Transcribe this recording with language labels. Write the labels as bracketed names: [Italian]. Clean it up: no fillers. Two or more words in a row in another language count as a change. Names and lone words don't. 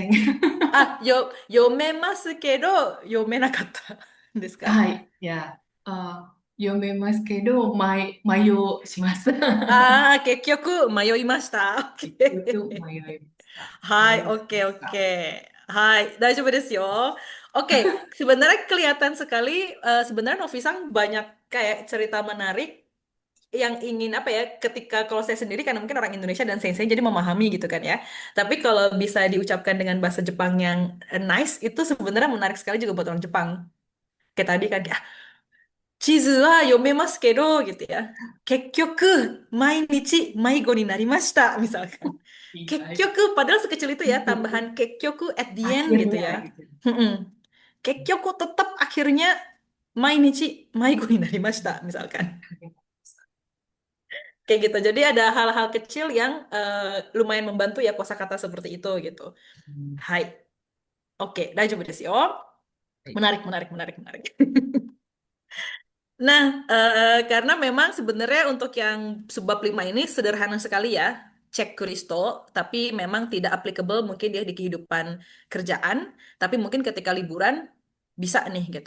[Japanese] あ、読めますけど、読めなかったんですか？はい。いや、読めますけど、迷します。ああー、結局迷いました。結 OK。局迷いました。 Hai, 迷い oke, ました。 oke. はい、大丈夫ですよ. [Indonesian] Oke, sebenarnya kelihatan sekali, sebenarnya Novi-san banyak kayak cerita menarik yang ingin apa ya, ketika kalau saya sendiri karena mungkin orang Indonesia dan sensei jadi memahami gitu kan ya. Tapi kalau bisa diucapkan dengan bahasa Jepang yang nice, itu sebenarnya menarik sekali juga buat orang Jepang. Kayak tadi kan, kayak, [Japanese] 地図は読めますけど、 [Indonesian] gitu ya. [Japanese] 結局、毎日迷子になりました、misalkan. 結 [Indonesian] Iya, [Japanese] 局, [Indonesian] padahal sekecil itu ya, itu tambahan 結局 [English] at the end [Indonesian] gitu akhirnya ya. gitu. [Japanese] Mm-mm. 結局 [Indonesian] tetap akhirnya [Japanese] 毎日迷子になりました、misalkan. [Indonesian] Kayak gitu. Jadi ada hal-hal kecil yang lumayan membantu ya kosakata seperti itu gitu. Hmm, [Japanese] Hai. Oke, 大丈夫ですよ. [Indonesian] baik. Menarik, menarik, menarik, menarik. Nah, karena memang sebenarnya untuk yang subbab 5 ini sederhana sekali ya, cek Kristo, tapi memang tidak applicable mungkin dia di kehidupan kerjaan, tapi mungkin ketika liburan bisa nih gitu.